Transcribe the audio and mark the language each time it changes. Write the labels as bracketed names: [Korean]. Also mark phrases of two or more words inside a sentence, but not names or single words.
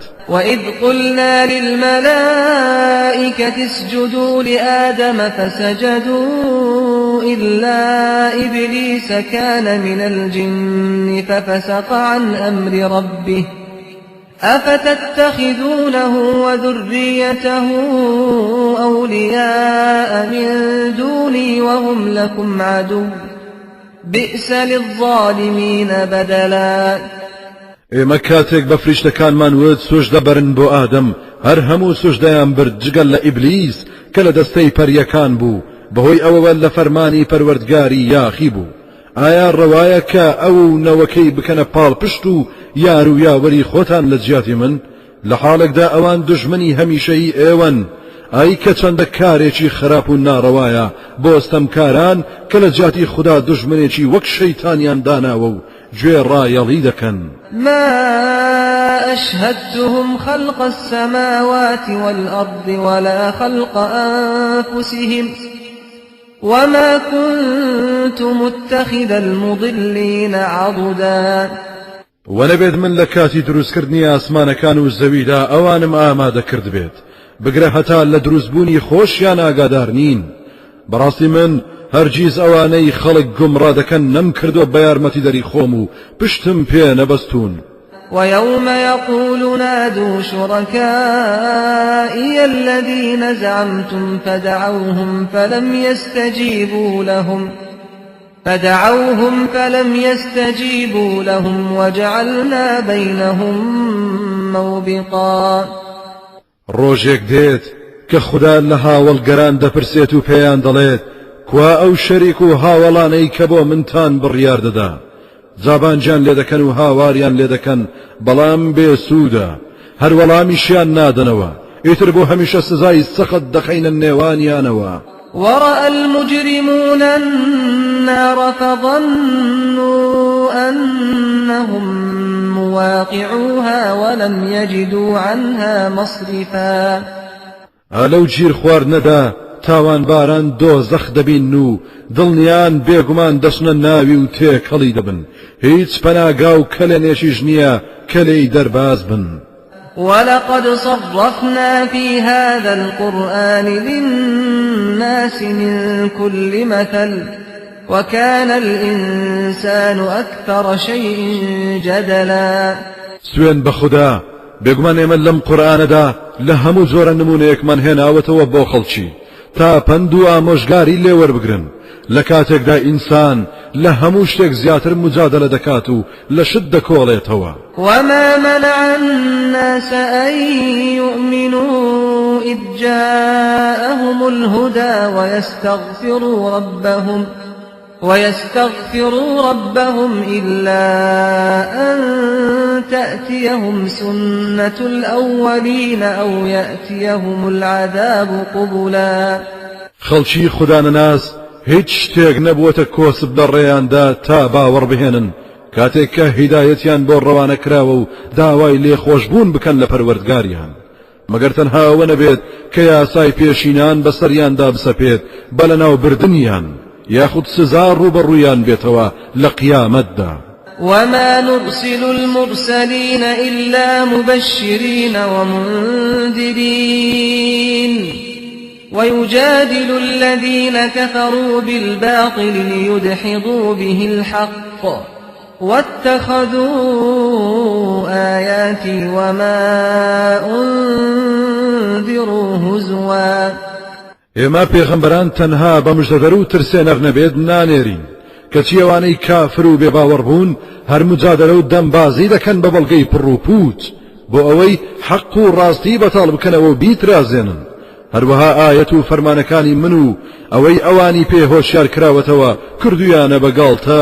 [Arabic] وإذ قلنا للملائكة اسجدوا لآدم فسجدوا إلا إبليس كان من الجن ففسق عن أمر ربه أفتتخذونه وذريته أولياء من دوني وهم لكم عدو بئس للظالمين بدلا [Central Kurdish] ئێمە کاتێک بە فریشتەکانمان وت سوژدە بەرن بۆ ئادەم هەر هەموو سوژدەیان برد جگەل لە ئیبلیس کە لە دەستەی پەریەکان بوو بەهۆی ئەوەوە لە فەرمانی پەروەردگاری یاخی بوو ئایا ڕەوایە کە ئەو نەوەکەی بکەنە پاڵ پشت و یار و یاوەری خۆتان لە جیاتی من لە حاڵێکدا ئەوان دژمنی هەمیشەی ئێوەن ئای کە چەندە کارێکی خراپ و ناڕەوایە بۆ ستەمکاران کە لە جیاتی خوددا دژمنێکی وەک شەیتانیان داناوە و گوێ ڕایەڵی دەکەن [Arabic] ما أشهدتهم خلق السماوات والأرض ولا خلق أنفسهم وما كنت متخذ المضلين عضدا [Central Kurdish] وەنەبێت من لە کاتی دروستکردنی ئاسمانەکان و زەویدا ئەوانم ئامادە کرد بێت بگرە هەتا لە دروستبوونی خۆشیان ئاگادار نین بەڕاستی من هەرگیز ئەوانەی خەڵک گومڕا دەکەن نەم کردووە بە یارمەتی دەری خۆم و پشتم پێ نەبەستون [Arabic] ويوم يقول نادوا شركائي الذين زعمتم فدعوهم فلم يستجيبوا لهم وجعلنا بينهم موبقا [Central Kurdish] ڕۆژێک دێت کە خوددا لە هاوڵگەران دەپرسێت و پێیان دەڵێت کوا ئەو شەریک و هاوڵانەی کە بۆ منتان بڕیار دەدا جابانجیان لێ دەکەن و هاواریان لێ دەکەن بەڵام بێسوودە هەر وەڵامیشیان نادەنەوە ئیتر بۆ هەمیشە سزای سەخت دەخەینە نێوانیانەوە [Arabic] ورأى المجرمون النار فظنوا أنهم مواقعوها ولم يجدوا عنها مصرفا [Central Kurdish] ئالەو گیر خواردنەدا تاوان باران دۆزەخ دەبین و دڵنیان بێگومان دەچنە ناوی و تێکەڵی دەبن هیچ پەناگا و کەلێنێشیش نییە کە لێی دەرباز بن [Arabic] ولقد صرفنا في هذا القرآن للناس من كل مثل وكان الإنسان أكثر شيء جدلا [Central Kurdish] سوێن بە خوددا بێگومان ئێمە لەم قورئانەدا لە هەموو جۆرە نمونەیەکمان هێناوەتەوە بۆ خەڵکی تا پند و ئامۆژگاری لێ وەربگرن لە کاتێکدا ئینسان لە هەموو شتێک زیاتر مجادلە دەکات و لە شت دەکۆڵێتەوە [Arabic] وما منع الناس أن يؤمنوا إذ جاءهم الهدى ويستغفروا ربهم إلا أن تأتيهم سنة الأولين أو يأتيهم العذاب قبلا [Central Kurdish] خەڵکی خوددانەناس هیچ شتێک نەبووەتە کۆسب لە ڕێیاندا تا باوەڕ بهێنن کاتێک کە هیدایەتیان بۆ ڕەوانە کراوە و داوای لێخۆشبوون بکەن لە پەروەردگاریان مەگەر تەنها ئەوە نەبێت کە یاسای پێشینان بەسەریاندا بسەپێت بە لەناو بردنیان یاخود سزا ڕوبەڕوویان بێتەوە لە قیامەتدا [Arabic] وما نرسل المرسلين إلا مبشرين ومنذرين ويجادل الذين كفروا بالباطل ليدحضوا به الحق واتخذوا آياتي وما أنذروا هزوا [Central Kurdish] ئێمە پێغەمبەران تەنها بە مژدەدەر و ترسێنەر نەبێت نانێرین کەچی ئەوانەی کافر و بێباوەڕ بوون هەر مجادلە و دەمبازی دەکەن بە بەڵگەی پڕ و پووت بۆ ئەوەی حەق و ڕاستی بەتاڵ بکەنەوە و بیترازێنن هەروەها ئایەت و فەرمانەکانی من و ئەوەی ئەوانی پێ هۆشیار کراوەتەوە کردویانە بەگاڵتە